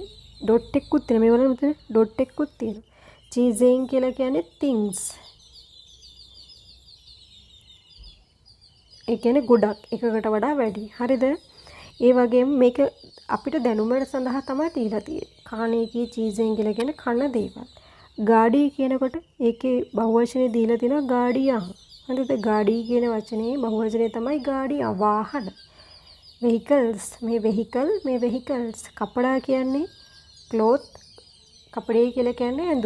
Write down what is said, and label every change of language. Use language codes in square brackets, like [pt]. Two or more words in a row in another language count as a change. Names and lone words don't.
[si] ඩොට් එකකුත් තියෙනවා. මේ වල මෙතන ඩොට් එකකුත් තියෙනවා. චීසෙන් කියලා කියන්නේ things. ඒ කියන්නේ ගොඩක් එකකට වඩා වැඩි. හරිද? ඒ වගේම මේක අපිට දැනුමට සඳහා තමයි දීලා තියෙන්නේ. [hi] खाने की चीजें [si] කියලා කියන්නේ කන දේවල්. गाड़ी කියනකොට ඒකේ බහුවචනේ දීලා තියෙනවා गाड़ियां. හරිද? गाड़ी කියන වචනේ බහුවචනේ තමයි गाड़ियां වාහන. [en] vehicles මේ vehicles. [si] කපඩා කියන්නේ cloth. කපඩේ කියලා කියන්නේ ඇඳුම්.